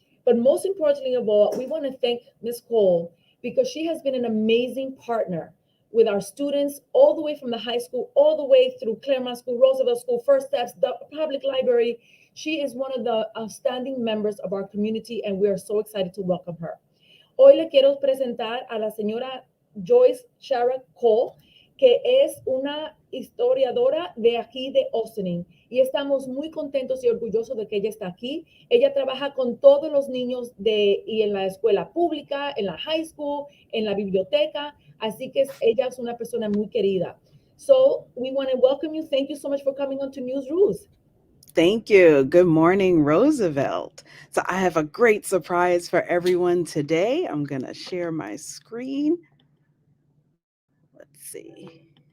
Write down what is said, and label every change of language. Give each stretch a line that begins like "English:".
English: But most importantly of all, we want to thank Miss Cole because she has been an amazing partner with our students all the way from the high school, all the way through Claremont School, Roosevelt School, First Steps, the public library. She is one of the outstanding members of our community, and we are so excited to welcome her.
Spanish: Hoy le quiero presentar a la señora Joyce Shara Cole, que es una historiadora de aquí de Ossining. Y estamos muy contentos y orgullosos de que ella está aquí. Ella trabaja con todos los niños y en la escuela pública, en la
English: high school,
Spanish: en la biblioteca. Así que ella es una persona muy querida.
English: So we want to welcome you. Thank you so much for coming on to News Rules. Thank you. Good morning, Roosevelt. So I have a great surprise for everyone today. I'm going to share my screen. Let's see.